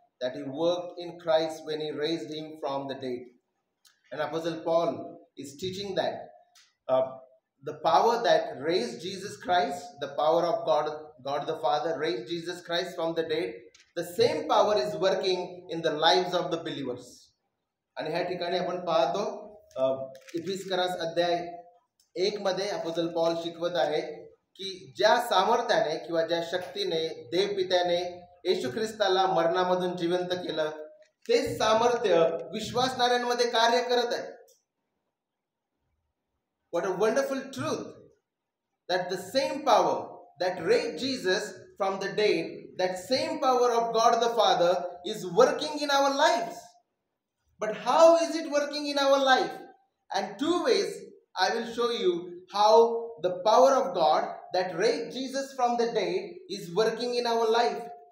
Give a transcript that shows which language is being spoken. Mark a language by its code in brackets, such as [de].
[en] that he worked in Christ when he raised him from the dead. And Apostle Paul is teaching that the power that raised Jesus Christ, the power of God the Father raised Jesus Christ from the dead, the same power is working in the lives of the believers. [mr] आणि ह्या ठिकाणी आपण पाहतो इफिस्करास अध्याय 1 मध्ये apostle Paul शिकवत आहे की ज्या सामर्थ्याने किंवा ज्या शक्तीने देवपित्याने येशू ख्रिस्ताला मरणामधून जिवंत केलं, तेच सामर्थ्य विश्वासणाऱ्यांमध्ये कार्य करत आहे. [en] What a wonderful truth that the same power that raised Jesus from the dead, that same power of God the Father is working in our lives. But how is it working in our life? And two ways I will show you how the power of God that raised Jesus from the dead is working in our life.